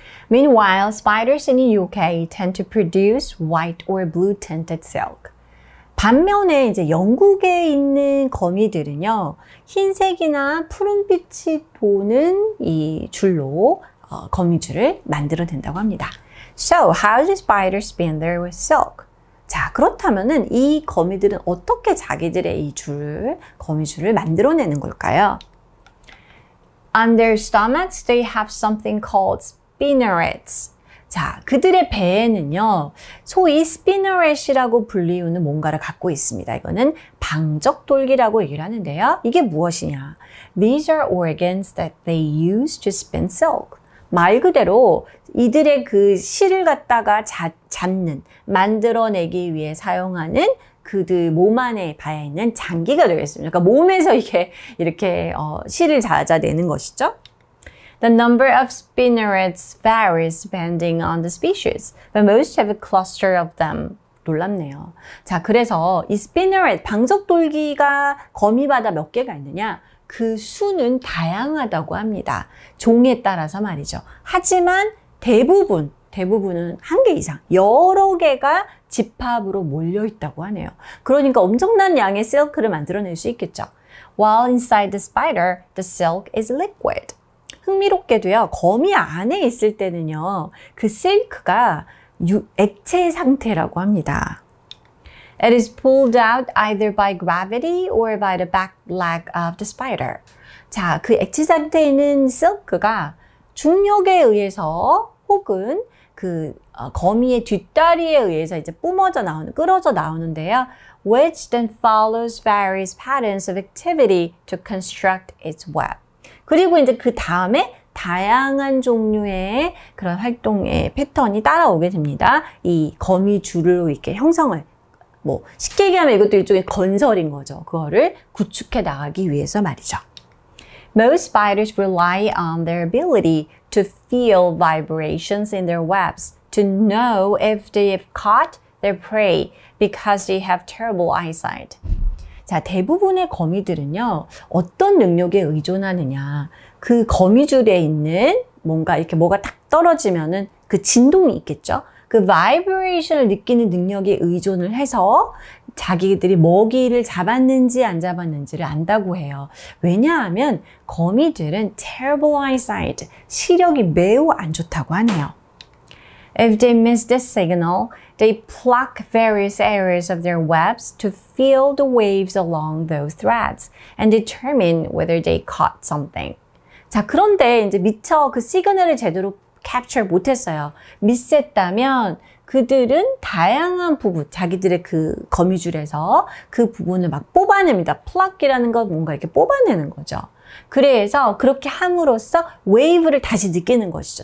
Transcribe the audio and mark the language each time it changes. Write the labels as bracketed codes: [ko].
[en] Meanwhile, spiders in the UK tend to produce white or blue tinted silk. [ko] 반면에 이제 영국에 있는 거미들은요, 흰색이나 푸른빛이 도는 이 줄로 거미줄을 만들어낸다고 합니다. [en] So, how do spiders spin their silk? [ko] 자, 그렇다면은 이 거미들은 어떻게 자기들의 이 거미줄을 만들어내는 걸까요? [en] On their stomachs, they have something called spinnerets. [ko] 자, 그들의 배에는요, 소위 spinneret이라고 불리우는 뭔가를 갖고 있습니다. 이거는 방적돌기라고 얘기를 하는데요. 이게 무엇이냐? [en] These are organs that they use to spin silk. [ko] 말 그대로 이들의 그 실을 갖다가 잡는, 만들어내기 위해 사용하는 그들 몸 안에 배에 있는 장기가 되겠습니다. 그러니까 몸에서 이렇게 실을 찾아내는 것이죠. [en] The number of spinnerets varies depending on the species, but most have a cluster of them. [ko] 놀랍네요. 자, 그래서 이 spinneret, 방적돌기가 거미마다 몇 개가 있느냐? 그 수는 다양하다고 합니다. 종에 따라서 말이죠. 하지만 대부분은 한 개 이상, 여러 개가 집합으로 몰려 있다고 하네요. 그러니까 엄청난 양의 실크를 만들어낼 수 있겠죠. [en] While inside the spider, the silk is liquid. [ko] 흥미롭게도요, 거미 안에 있을 때는요, 그 실크가 액체 상태라고 합니다. [en] It is pulled out either by gravity or by the back leg of the spider. [ko] 자, 그 액체 상태에 있는 실크가 중력에 의해서 혹은 그 거미의 뒷다리에 의해서 이제 끌어져 나오는데요. [en] Which then follows various patterns of activity to construct its web. [ko] 그리고 이제 그 다음에 다양한 종류의 그런 활동의 패턴이 따라오게 됩니다. 이 거미줄로 이렇게 형성을, 쉽게 얘기하면 이것도 일종의 건설인 거죠. 그거를 구축해 나가기 위해서 말이죠. [en] Most spiders rely on their ability to feel vibrations in their webs to know if they have caught their prey because they have terrible eyesight. [ko] 자, 대부분의 거미들은요, 어떤 능력에 의존하느냐. 그 거미줄에 있는 뭐가 딱 떨어지면은 그 진동이 있겠죠? 그 바이브레이션을 느끼는 능력에 의존을 해서 자기들이 먹이를 잡았는지 안 잡았는지를 안다고 해요. 왜냐하면 거미들은 [en] terrible eyesight, [ko] 시력이 매우 안 좋다고 하네요. [en] If they miss this signal, they pluck various areas of their webs to feel the waves along those threads and determine whether they caught something. [ko] 자, 그런데 이제 미처 그 시그널을 제대로 capture 못했어요. 미스했다면 그들은 다양한 부분, 자기들의 그 거미줄에서 그 부분을 막 뽑아냅니다. pluck이라는 건 뭔가 이렇게 뽑아내는 거죠. 그래서 그렇게 함으로써 웨이브를 다시 느끼는 것이죠.